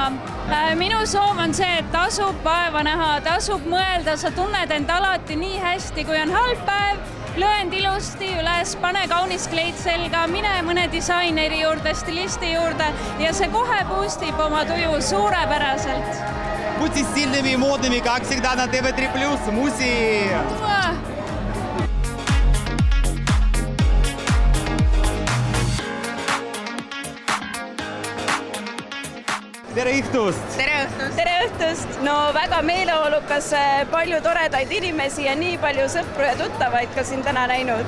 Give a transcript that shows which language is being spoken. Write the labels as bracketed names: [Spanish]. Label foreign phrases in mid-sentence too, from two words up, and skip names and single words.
[Estonian] Minu soov on see, et tasub vaeva näha, tasub mõelda, sa tunned end alati nii hästi, kui on halb päev, löönd ilusti üles, pane kaunis kleid selga, mine mõne disaineri juurde, stilisti juurde ja see kohe boostib oma tuju suurepäraselt. [Russian] Будьте стильными и модными, как всегда на TV3+. Муси! [Estonian] Tere õhtust! Tere õhtust! Tere õhtust! No väga meeleolukas, palju toredaid inimesi ja nii palju sõpru ja tuttavaid ka siin täna näinud.